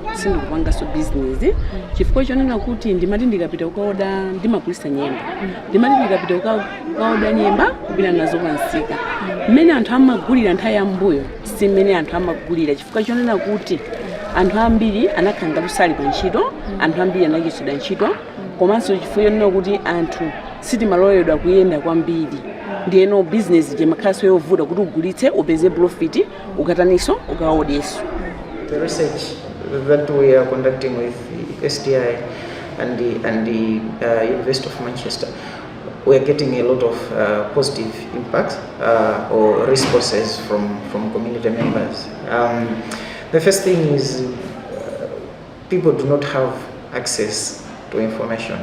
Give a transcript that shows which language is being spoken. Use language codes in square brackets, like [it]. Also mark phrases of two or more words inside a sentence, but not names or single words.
[ny] sindikupanganso business chifukwa chonena kuti ndimati ndikapita kukaoda ndimagulitsa nyemba, ndimati ndikapita kukaoda nyemba kupita nazo pansika mmene anthu amagulira nthawi yambuyo si mmene anthu amagulira chifukwa chonena kuti anthu ambiri anakhala kusali pa ntchito, anthu ambiri anachitsidwa ntchito komanso chifukwa chonena kuti anthu sitimaloledwa kuyenda kwambiri. Ndiyeno business jemakhaso yovuta kuti ugulitse upeze profit ukataniso ukaodeso. [en] The research that we are conducting with STI and the University of Manchester, we're getting a lot of positive impacts or responses from community members. The first thing is people do not have access to information.